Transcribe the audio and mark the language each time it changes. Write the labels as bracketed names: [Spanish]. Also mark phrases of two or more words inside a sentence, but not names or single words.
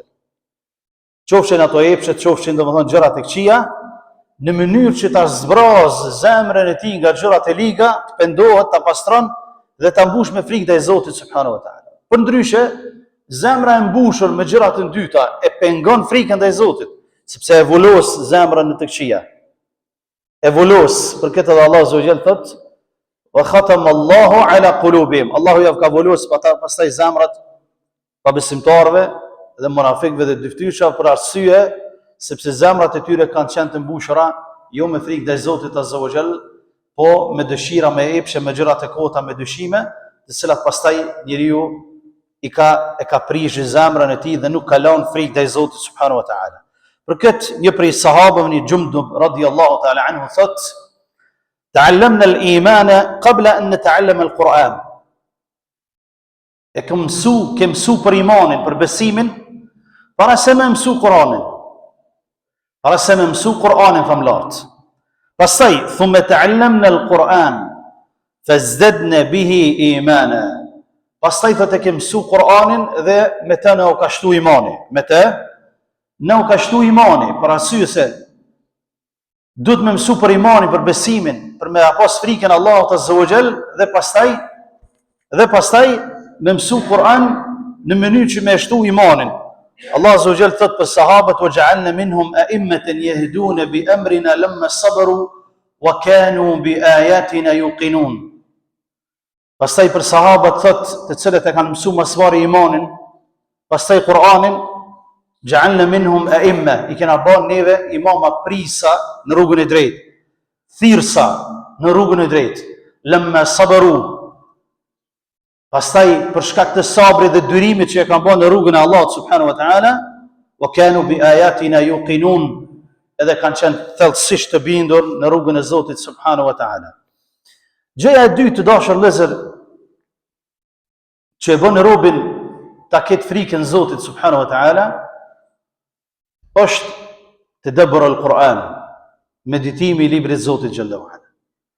[Albanian] Qofshin ato epshet, qofshin domethënë gjërat e këqija, në mënyrë që ta zbraz zemrën e tij nga gjërat e liga, të pendohet, ta pastron dhe ta mbush me frikë ndaj Zotit [Arabic] سبحانه وتعالى. [Albanian] Përndryshe, zemra e mbushur me gjëra të dyta e pengon frikën ndaj Zotit, sepse e vulos zemrën në të këqija. E vulos, për këtë edhe Allahu [Arabic] عز وجل [Albanian] thot: [Arabic] "وختم الله على قلوبهم." [Albanian] Allahu ja ka vulos pastaj zemrat pa besimtarëve dhe munafikëve dhe dyftyrshave për arsye sepse zemrat e tyre kanë qenë të mbushura jo me frikë ndaj Zotit [Arabic] عز وجل, [Albanian] po me dëshira, me epshe, me gjëra të kota, me dyshime, të cilat pastaj njeriu e ka prishë zemrën e tij dhe nuk ka lënë frikë ndaj Zotit [Arabic] سبحانه وتعالى. [Albanian] Për këtë një prej sahabëve, një Jundub [Arabic] رضي الله تعالى عنه [Albanian] thot: [Arabic] "تعلمنا الإيمان قبل أن نتعلم القرآن." [Albanian] E kem mësu për imanin, për besimin, para se me mësu Kur'anin. Para se me mësu Kur'anin famlart. [Arabic] Pastaj ثم تعلمنا القرآن فازددنا به إيمانا. [Albanian] Pastaj thotë kem mësu Kur'anin dhe me të na u ka shtu imani. Me të na u ka shtu imani, për arsye se duhet me mësu për imanin, për besimin, për me pas frikën Allahut [Arabic] عز وجل [Albanian] dhe pastaj me mësu Kur'an në mënyrë që me shtu imanin. Allah [Arabic] عز وجل [Albanian] thot për sahabët: [Arabic] "وجعلنا منهم أئمة يهدون بأمرنا لما صبروا وكانوا بآياتنا يوقنون." [Albanian] Pastaj për sahabët thot, të cilët e kanë mësu mësvari imanin, pastaj Kur'anin, [Arabic] جعلنا منهم أئمة, [Albanian] i kena bën neve imama prisa në rrugën e drejtë, thirrsa në rrugën e drejtë, [Arabic] لما صبروا. [Albanian] Pastaj për shkak të sabrit dhe dyrimit që e kanë bën në rrugën e Allahut [Arabic] سبحانه وتعالى, وكانوا بآياتنا يوقنون, [Albanian] edhe kanë qenë thellësisht të bindur në rrugën e Zotit [Arabic] سبحانه وتعالى. [Albanian] Gjëja e dytë, të dashur vëllezër, që e bën robin ta ketë frikën Zotit [Arabic] سبحانه وتعالى, [Albanian] është [Arabic] تدبر القرآن, [Albanian] meditimi i librit të Zotit xhallahu ala.